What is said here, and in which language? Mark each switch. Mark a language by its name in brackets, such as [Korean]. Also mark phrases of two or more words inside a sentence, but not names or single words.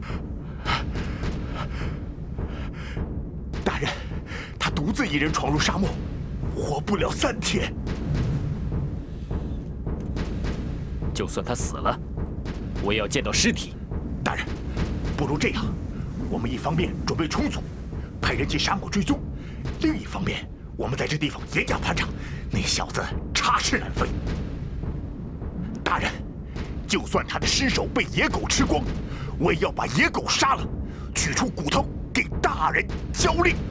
[Chinese] 大人，他獨自一人闖入沙漠，活不了3天。就算他死了，我也要見到屍體。大人，不如這樣，我們一方面準備充足，派人進沙漠追蹤；另一方面，我們在這地方嚴加盤查，那小子插翅難飛。大人，就算他的屍首被野狗吃光，我也要把野狗殺了，取出骨頭給大人交令。